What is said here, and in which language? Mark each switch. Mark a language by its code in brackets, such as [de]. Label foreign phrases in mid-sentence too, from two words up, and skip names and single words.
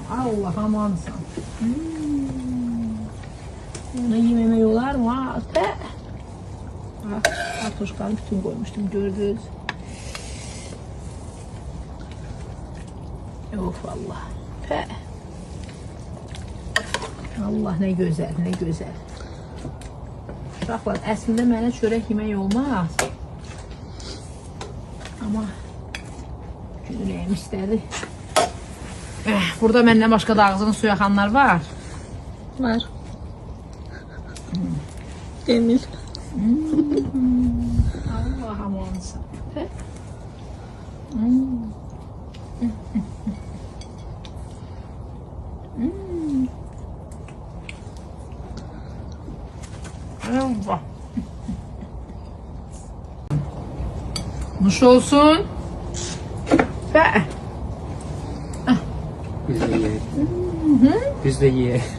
[tr] Allah amansan. Onu yememek olar mı? Bəh. Kartoşkanı bütün koymuştum, gördünüz. Of Allah. Bəh. Allah ne güzel, ne güzel. [az] Uşaqlar, əslində mənə çörək yemək olmaz. Ama ürəyim istədi. Burada məndən başqa da ağzını su yaxanlar var. Var. Emil. Allah amansan. Allah. Nuş olsun. Be. [tr] Biz de ye. Biz de ye.